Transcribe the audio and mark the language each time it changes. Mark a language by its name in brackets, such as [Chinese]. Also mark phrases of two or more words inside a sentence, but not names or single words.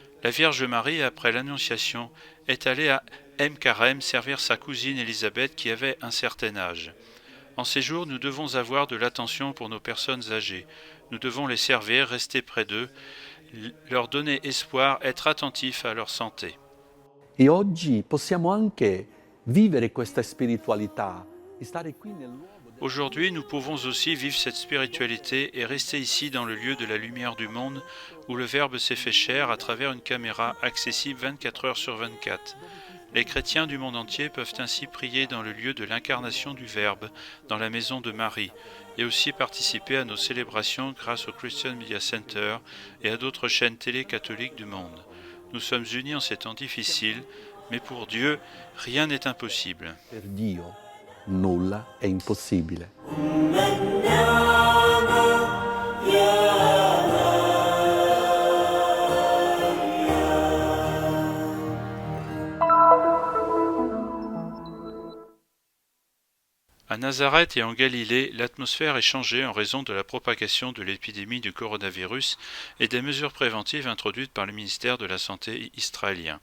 [French] La Vierge Marie, après l'Annonciation, est allée à Karem servir sa cousine Élisabeth qui avait un certain âge. En ces jours, nous devons avoir de l'attention pour nos personnes âgées. Nous devons les servir, rester près d'eux, leur donner espoir, être attentifs à leur santé. [Italian] E oggi possiamo anche vivere questa spiritualità, stare qui nel luogo. [French] Aujourd'hui, nous pouvons aussi vivre cette spiritualité et rester ici dans le lieu de la lumière du monde où le Verbe s'est fait chair à travers une caméra accessible 24 heures sur 24. Les chrétiens du monde entier peuvent ainsi prier dans le lieu de l'incarnation du Verbe, dans la maison de Marie, et aussi participer à nos célébrations grâce au Christian Media Center et à d'autres chaînes télé catholiques du monde. Nous sommes unis en ces temps difficiles, mais pour Dieu, rien n'est impossible. [Italian] Per Dio nulla è impossibile. [French] À Nazareth et en Galilée, l'atmosphère est changée en raison de la propagation de l'épidémie du coronavirus et des mesures préventives introduites par le ministère de la Santé israélien.